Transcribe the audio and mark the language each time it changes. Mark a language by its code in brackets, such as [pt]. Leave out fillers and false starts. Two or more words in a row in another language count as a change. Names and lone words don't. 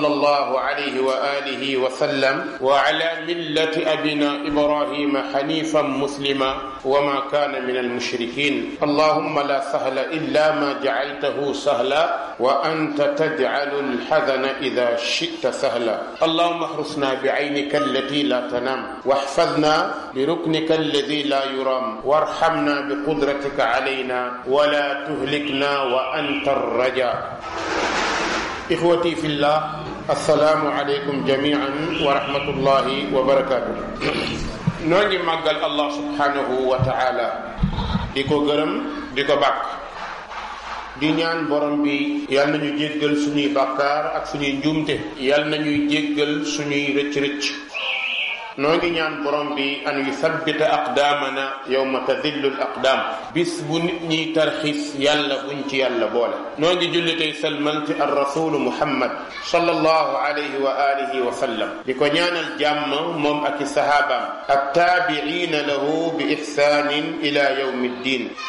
[ar] الله عليه وآله وسلم وعلى ملة أبينا إبراهيم حنيفا مسلما وما كان من المشركين اللهم لا سهل إلا ما جعلته سهلا وأنت تجعل الحزن إذا شئت سهلا اللهم احرسنا بعينك التي لا تنام واحفظنا بركنك الذي لا يرام وارحمنا بقدرتك علينا ولا تهلكنا وأنت الرجاء إخوتي في الله السلام عليكم جميعا ورحمة الله وبركاته [wo] noo ngi màggal Allah [ar] سبحانه وتعالى [wo] di ko gërëm di ko bàkk di ñaan borom bi yal nañu jéggal suñuy bàkkaar ak suñuy njuumte yal nañuy jéggal suñuy rëcc-rëcc noo ngi ñaan borom bi [ar] أن يثبت أقدامنا يوم تزل الأقدام [wo] bis bu nit ñiy tarxis yàlla buñ ci yàlla boole noo ngi julli tey salmal ci [ar] الرسول محمد صلى الله عليه وآله وسلم [wo] di ko ñaanal jàmm moom ak i sahabaam ak [ar] تابعين له بإحسان إلى يوم الدين